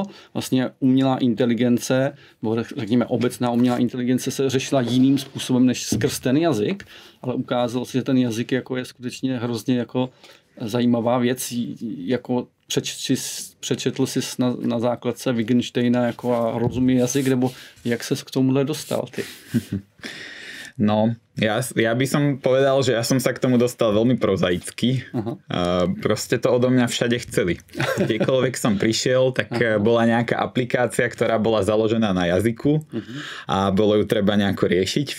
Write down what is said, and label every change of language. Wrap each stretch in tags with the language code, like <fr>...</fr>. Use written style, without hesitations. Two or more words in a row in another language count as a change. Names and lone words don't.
<cs>Vlastně umělá inteligence, nebo řekněme obecná umělá inteligence se řešila jiným způsobem než skrz ten jazyk, ale ukázalo se, že ten jazyk jako je skutečně hrozně jako zajímavá věc, jako přečetl jsi na základce Wittgensteina jako a rozumí jazyk, nebo jak ses k tomuhle dostal ty? No,</cs> <sk>ja by som povedal, že ja som sa k tomu dostal veľmi prozaicky. Proste to odo mňa všade chceli. Kdekoľvek som prišiel, tak bola nejaká aplikácia, ktorá bola založená na jazyku a bolo ju treba nejako riešiť.</sk>